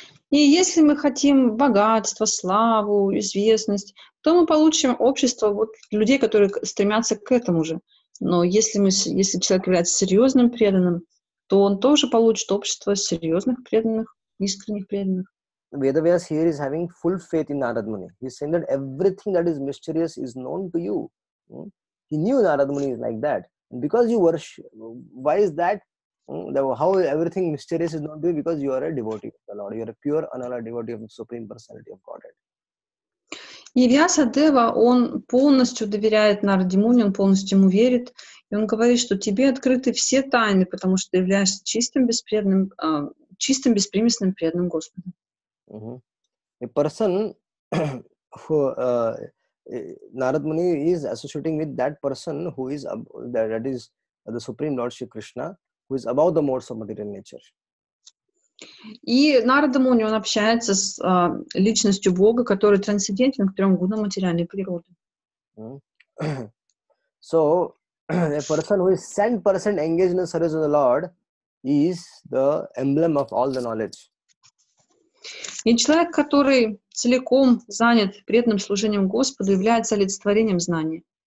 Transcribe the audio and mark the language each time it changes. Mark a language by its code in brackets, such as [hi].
[ru] И если мы хотим богатство, славу, известность, то мы получим общество людей, которые стремятся к этому же. Но если человек является серьезным преданным, то он тоже получит общество серьезных преданных, искренних преданных. [en] Vedavyas here is having full faith in Narad Muni. He is saying that everything that is mysterious is known to you. He knew Narad Muni is like that. And because you worship, why is that? How everything mysterious is known to you? Because you are a devotee of the Lord. You are a pure, unalloyed devotee of the Supreme Personality of Godhead. [ru] И Вьяса Дева, он полностью доверяет Нараде Муни, он полностью ему верит. И он говорит, что тебе открыты все тайны, потому что ты являешься чистым, беспримесным преданным Господу. [en] A person who Narad Muni is associating with that person who is that is the Supreme Lord Shri Krishna, who is above the modes of material nature. [ru] И Нарада Муни, он общается с личностью Бога, который трансцендентен к 3 гунам материальной природы. [en] So, a person who is 100% engaged in the service of the Lord is the emblem of all the knowledge. [ru] И человек, который целиком занят преданным служением Господу, является олицетворением знания.